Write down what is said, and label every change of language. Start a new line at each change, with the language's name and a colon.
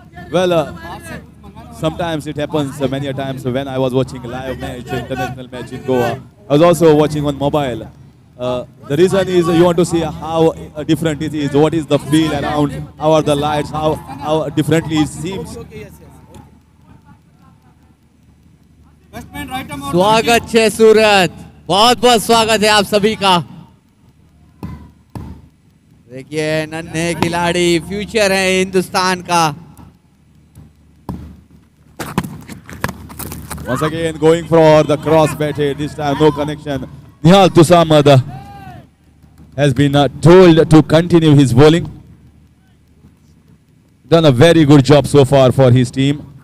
English: Well, sometimes it happens many a times when I was watching a live match, international match in Goa. I was also watching on mobile. The reason is you want to see how different it is, what is the feel around, how are the lights, how differently it seems.
Hindi: स्वागत है सूरत, बहुत बहुत स्वागत है आप सभी का. देखिए नन्हे खिलाड़ी फ्यूचर है हिंदुस्तान का.
English: Once again going for the cross batted, this time no connection. Nihal Tusamad has been told to continue his bowling. Done a very good job so far for his team.